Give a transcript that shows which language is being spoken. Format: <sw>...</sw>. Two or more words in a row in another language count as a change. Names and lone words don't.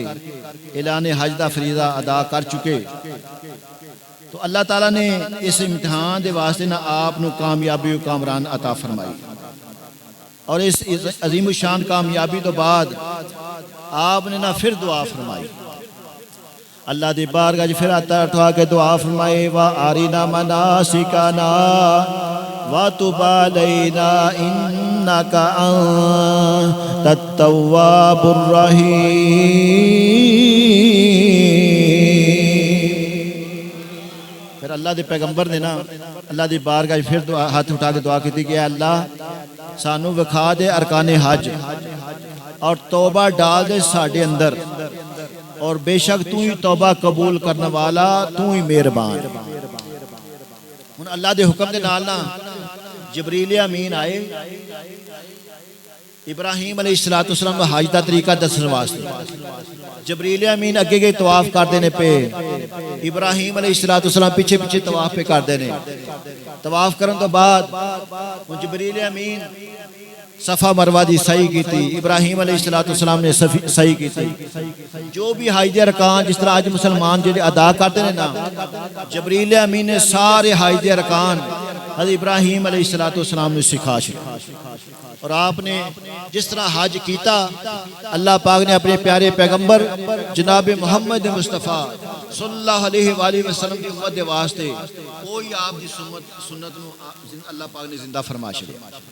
<pa>اعلان حج دا فریضہ ادا کر چکے تو اللہ تعالیٰ نے اس امتحان دے واسطے نہ آپ نو کامیابی و کامران عطا فرمائی اور اس عظیم الشان کامیابی تو بعد آپ نے نہ پھر دعا فرمائی اللہ دی بارگاہ پھر ہاتھ اٹھا کے دعا فرمائے</pa> <ar>وَأَرِنَا مَنَاسِكَنَا وَتُبْ عَلَيْنَا إِنَّكَ أَنْتَ التَّوَّابُ الرَّحِيمُ</ar> <pa>پھر اللہ دے پیغمبر نے نا اللہ دی بارگاہ پھر ہاتھ اٹھا کے دعا کی تھی کہ اللہ سانو وکھا دے ارکان حج اور توبہ ڈال دے ساڈے اندر اور بے شک تو ہی توبہ قبول کرنے والا تو ہی مہربان ہن اللہ دے حکم دے نال نا جبریل امین آئے ابراہیم علیہ السلام حج دا طریقہ دسن واسطے جبریل امین اگے گئے طواف کردے نے پہ ابراہیم علیہ السلام پیچھے پیچھے طواف پہ کردے نے طواف کرن تو بعد جبریل امین صفا مروہ دی صحیح کی تھی ابراہیم علیہ السلام نے صحیح کی تھی جو بھی حج دے ارکان جس طرح آج مسلمان جڑے</pa> <ur>ادا کرتے ہیں</ur> <pa>نا جبریل امین نے سارے حج دے ارکان حضرت ابراہیم علیہ السلام نے سکھا چھڑا اور آپ نے جس طرح حج کیتا اللہ پاک نے اپنے پیارے پیغمبر جناب محمد مصطفیٰ صلی اللہ علیہ وآلہ وسلم کی امت دے واسطے کوئی آپ دی سنت نو اللہ پاک نے زندہ فرما چھڑا</pa>